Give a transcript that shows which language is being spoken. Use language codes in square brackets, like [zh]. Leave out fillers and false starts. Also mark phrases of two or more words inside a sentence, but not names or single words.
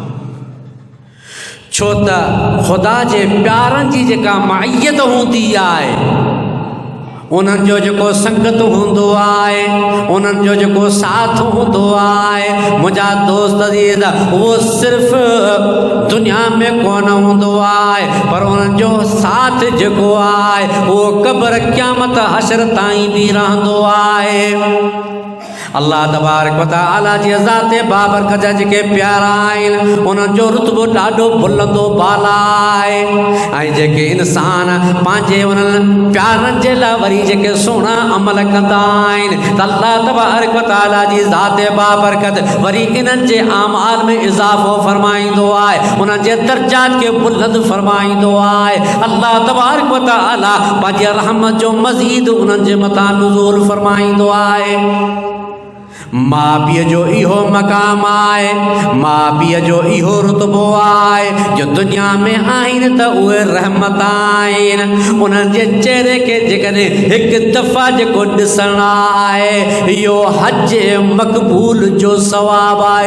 [sd] छो त ख़ुदा जे प्यारनि जी जेका माइयत हूंदी आहे, उन्हनि जो जेको संगत हूंदो आहे, उन्हनि जो जेको साथ हूंदो आहे, मुंहिंजा दोस्त अज़ीज़, उहो सिर्फ़ु दुनिया में कोन हूंदो आहे, पर उन्हनि जो साथ जेको आहे उहो क़ब्र क़यामत हशर ताईं बि रहंदो आहे। [ar] الله تبارك وتعالى [sd] जी ज़ात बाबरकत जा जेके प्यारा आहिनि उन्हनि जो रुतबो ॾाढो बुलंदो बाला आहे। ऐं जेके इंसान पंहिंजे उन्हनि प्यारनि जे लाइ वरी जेके सुहिणा अमल कंदा आहिनि त [ar] الله تبارك وتعالى [sd] जी ज़ात बाबरकत वरी इन्हनि जे आमाल में इज़ाफ़ो फरमाईंदो आहे, उन्हनि जे दर्जात खे बुलंद फरमाईंदो आहे। [ar] الله تبارك وتعالى [sd] पंहिंजे रहमत जो मज़ीद उन्हनि जे मथां नुज़ूल फरमाईंदो आहे। माउ पीउ जो इहो मक़ाम आहे, माउ पीउ जो इहो रुतबो आहे जो दुनिया में आहिनि त उहे रहमत आहिनि। उन्हनि जे चेहरे खे जेकॾहिं हिकु दफ़ा जेको ॾिसणु आहे इहो हज मक़बूल जो सवाबु आहे।